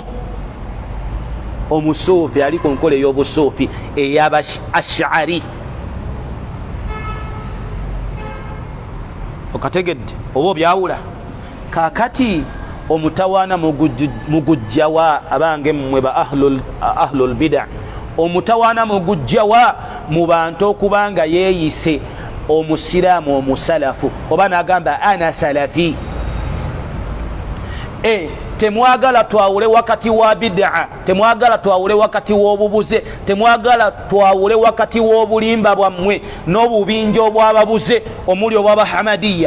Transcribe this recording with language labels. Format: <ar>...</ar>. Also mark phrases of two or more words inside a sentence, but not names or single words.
<lg>Omusuufi ali ku nkola ey'obusuufi ey'aba Ash'ari. Okategedde oba obyawula. Kaakati omutawaana mugujjawa abange mmwe ba</lg> <ar>أهل البدعة,</ar> <lg>omutawaana mugujjawa mu bantu okubanga yeeyise omusiraamu omusalafu oba n'agamba</lg> <ar>أنا سلفي.</ar> <lg>Temwagala twawule wakati wa bid'a, temwagala twawule wakati w'obubuze, temwagala twawule wakati w'obulimba bwammwe n'obubinja obw'ababuze omuli obw'Abahamadiya.</lg>